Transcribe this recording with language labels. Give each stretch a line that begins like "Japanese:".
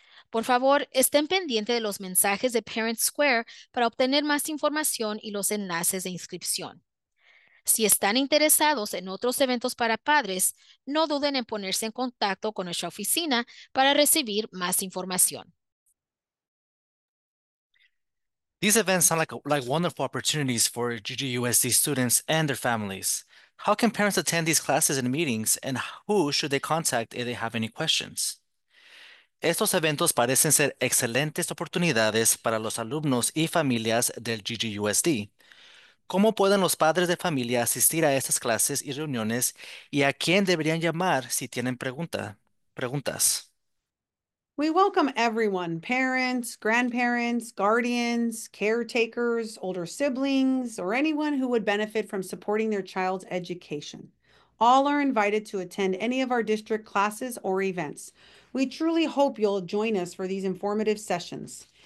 Spanish: Por favor, estén pendientes de los mensajes de Parent Square para obtener más información y los enlaces de inscripción. Si están interesados en otros eventos para padres, no duden en ponerse en contacto con nuestra oficina para recibir más información.
English: These events sound like wonderful opportunities for GGUSD students and their families. How can parents attend these classes and meetings, and who should they contact if they have any questions?
Spanish: Estos eventos parecen ser excelentes oportunidades para los alumnos y familias del GGUSD. ¿Cómo pueden los padres de familia asistir a estas clases y reuniones, y a quién deberían llamar si tienen preguntas?
English: We welcome everyone, parents, grandparents, guardians, caretakers, older siblings, or anyone who would benefit from supporting their child's education. All are invited to attend any of our district classes or events. We truly hope you'll join us for these informative sessions.